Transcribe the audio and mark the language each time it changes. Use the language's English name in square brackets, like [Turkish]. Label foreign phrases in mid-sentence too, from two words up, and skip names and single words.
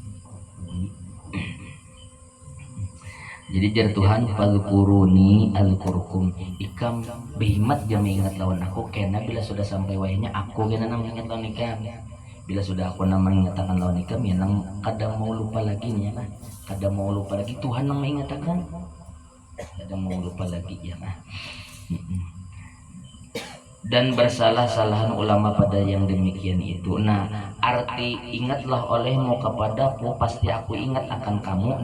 [Banjar] Jadi jar Tuhan [Arabic] فاذكروني أذكركم, [Banjar] ikam behimat jam ingat lawan aku kena bila sudah sampai wayahnya aku kena nang ingat lawan ikam. Bila sudah aku nang mengatakan lawan ikam ya nang kadang mau lupa lagi nih ya kan, kadang mau lupa lagi Tuhan nang mengatakan, kadang mau lupa lagi ya kan. [Indonesian] Dan bersalah-salahan ulama pada yang demikian itu. Nah arti ingatlah olehmu kepadaku pasti aku ingat akan kamu.